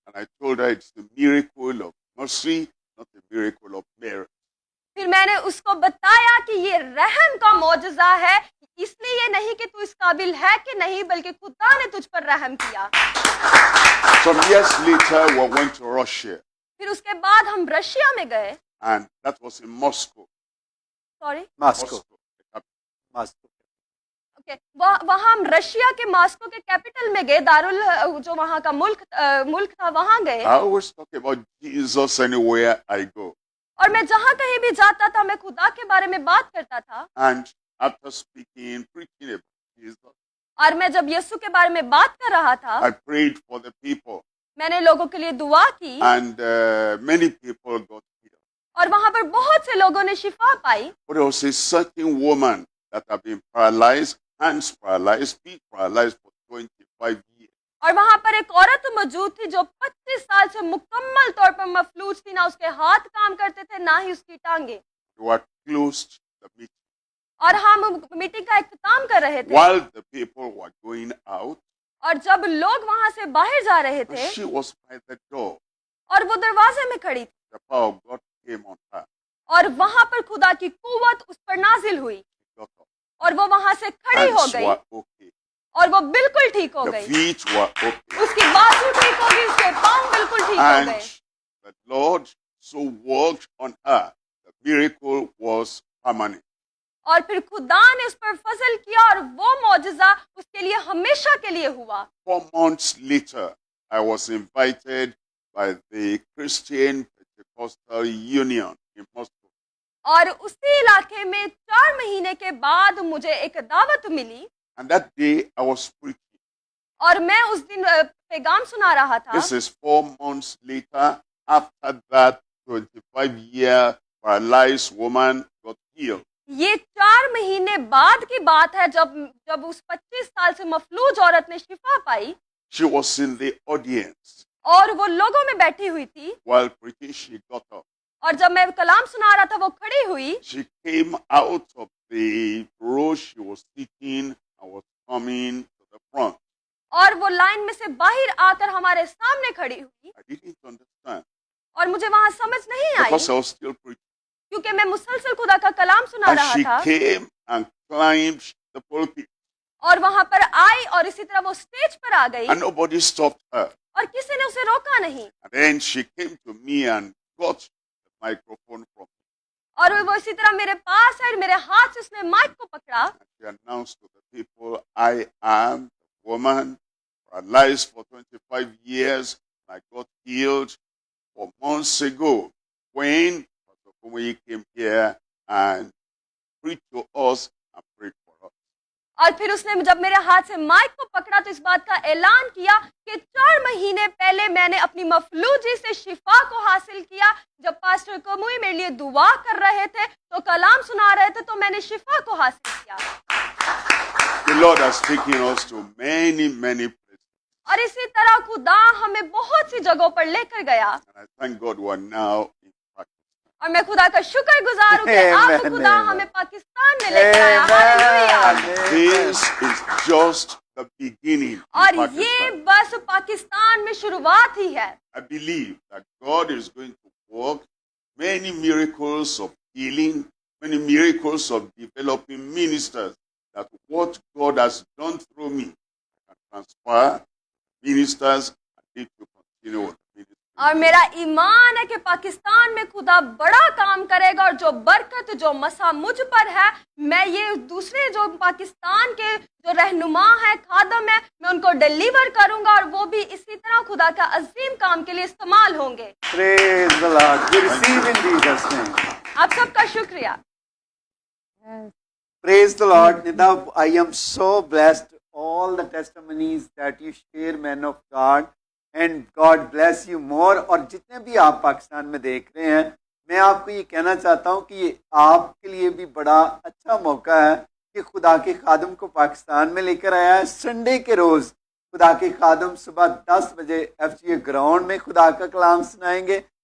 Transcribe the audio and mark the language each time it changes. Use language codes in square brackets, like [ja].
[en] And I told her it's the miracle of mercy, not the miracle of merit. [hi] फिर मैंने उसको बताया कि ये रहम का मौजज़ा है, इसलिए ये नहीं कि तू इस काबिल है कि नहीं, बल्कि खुदा ने तुझ पर रहम किया। [en] Some years later, we went to Russia, [hi] फिर उसके बाद हम रशिया में गए, [en] and that was in Moscow. Sorry Moscow. the capital. Moscow. [hi] Okay, वहाँ हम रशिया के मॉस्को के कैपिटल में गए, दारुल जो वहाँ का मुल्क था, वहाँ गए। [en] I always talk about Jesus anywhere I go. [hi] और मैं जहाँ कहीं भी जाता था मैं खुदा के बारे में बात करता था, [en] And after preaching about Jesus, [hi] और मैं जब यीशु के बारे में बात कर रहा था, [en] I prayed for the people, [hi] मैंने लोगों के लिए दुआ की [en] and many people got healed. [hi] और वहाँ पर बहुत से लोगों ने शिफा पाई। [en] But there was a certain woman that had been paralyzed, hands paralyzed, feet paralyzed for 25 years. [hi] और वहाँ पर एक औरत मौजूद थी जो 25 साल से मुकम्मल तौर पर मफलूज थी, ना उसके हाथ काम करते थे ना ही उसकी टांगे। [en] They were closed the meeting. [hi] और हम मीटिंग का इख्तिताम कर रहे थे [en] While the people were going out, [hi] और जब लोग वहाँ से बाहर जा रहे थे [en] she was by the door. [hi] और वो दरवाजे में खड़ी थी [en] The power of God came on her. [hi] और वहाँ पर खुदा की कुव्वत उस पर नाजिल हुई [en] She got up. [hi] और वो वहाँ से खड़ी हो [en] Hands [hi] गई [en] were okay. [hi] और वो बिल्कुल ठीक हो [en] The [hi] गई। [en] feet were okay. [hi] उसकी बाजू ठीक हो गई, उसके पांव बिल्कुल ठीक हो [en] And [hi] गए [en] the Lord so worked on her. The miracle was permanent. [hi] और फिर खुदा ने उस पर फजल किया और वो मौजज़ा उसके लिए हमेशा के लिए हुआ। [en] 4 months later, I was invited by the Christian Pentecostal Union in Moscow. [hi] और उसी इलाके में 4 महीने के बाद मुझे एक दावत मिली [en] And that day I was preaching. [hi] और मैं उस दिन पैगाम सुना रहा था। [en] This is 4 months later. After that, 25-year paralyzed woman got healed. [hi] ये 4 महीने बाद की बात है जब उस 25 साल से मफलूज औरत ने शिफा पाई [en] She was in the audience [hi] और वो लोगों में बैठी हुई थी [en] while preaching. She got up. [hi] और जब मैं कलाम सुना रहा था वो खड़ी हुई [en] She came out of the row she was sitting and was coming to the front. [hi] और वो लाइन में से बाहर आकर हमारे सामने खड़ी हुई [en] I didn't understand [hi] और मुझे वहां समझ नहीं आई [en] because I was still preaching. [hi] क्योंकि मैं मुसलसल खुदा का कलाम सुना [en] And [hi] रहा [en] she [hi] था [en] came and climbed the pulpit, [hi] और वहां पर आई और इसी तरह वो स्टेज पर आ गई [en] and nobody stopped her. [hi] और किसी ने उसे रोका नहीं [en] And then she came to me and got the microphone from me. [hi] और वो इसी तरह मेरे पास है, मेरे हाथ से उसने माइक को पकड़ा [en] And she announced to the people, I am the woman paralyzed for 25 years. I got healed 4 months ago when Pastor Kumuyi came here and preached to us and prayed for us. [hi] और फिर उसने जब मेरे हाथ से mic को पकड़ा तो इस बात का ऐलान किया कि 4 महीने पहले मैंने अपनी मफलूजी से शिफा को हासिल किया। जब पास्टर कमुई मेरे लिए दुआ कर रहे थे तो कलाम सुना रहे थे तो मैंने शिफा को हासिल किया। [en] The Lord has taken us to many, many places. [hi] और इसी तरह खुदा हमें बहुत सी जगहों पर लेकर गया [en] And I thank God we are now in Pakistan. [hi] और मैं खुदा का शुक्रगुजार हूँ कि आप [en] Amen, [hi] खुदा [en] amen. [hi] हमें पाकिस्तान में लेकर आया। Hallelujah. [en] This is just the beginning in [hi] और ये [en] Pakistan. [hi] बस पाकिस्तान में शुरुआत ही है। [en] I believe that God is going to work many miracles of healing, many miracles of developing ministers, that what God has done through me can transfer ministers and they to continue with the ministry. [hi] और मेरा ईमान है कि पाकिस्तान में खुदा बड़ा काम करेगा और जो बरकत जो मसा मुझ पर है मैं ये दूसरे जो पाकिस्तान के जो रहनुमा है खादम है मैं उनको डिलीवर करूंगा और वो भी इसी तरह खुदा का अजीम काम के लिए इस्तेमाल होंगे। [en] Praise the Lord. We receive in Jesus' name. [hi] आप सबका शुक्रिया। [en] Praise the Lord. Nida, I am so blessed. All the testimonies that you share, man of God, and God bless you more. [hi] और जितने भी आप पाकिस्तान में देख रहे हैं, मैं आपको ये कहना चाहता हूँ कि ये आपके लिए भी बड़ा अच्छा मौका है कि खुदा के खादम को पाकिस्तान में लेकर आया है। संडे के रोज़ खुदा के खादम सुबह 10 बजे FGA ग्राउंड में खुदा का कलाम सुनाएंगे।